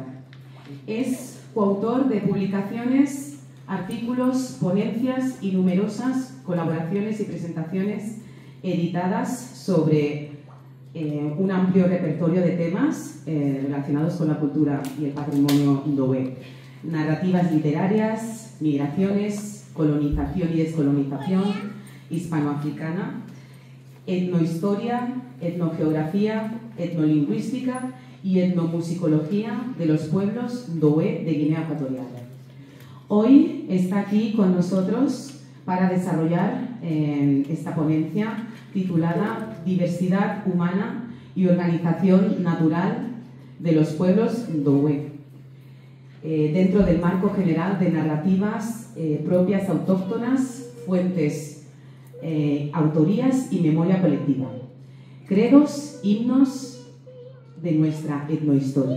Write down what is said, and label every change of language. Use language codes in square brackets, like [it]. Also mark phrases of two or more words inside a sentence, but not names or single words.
[es] Es coautor de publicaciones, artículos, ponencias y numerosas colaboraciones y presentaciones editadas sobre un amplio repertorio de temas relacionados con la cultura y el patrimonio ndowe. Narrativas literarias, migraciones, colonización y descolonización hispanoafricana, etnohistoria, etnogeografía, etnolingüística y etnomusicología de los pueblos ndowe de Guinea Ecuatorial. Hoy está aquí con nosotros para desarrollar esta ponencia titulada Diversidad humana y organización natural de los pueblos ndowe, dentro del marco general de narrativas propias autóctonas, fuentes, autorías y memoria colectiva, credos, himnos de nuestra etnohistoria.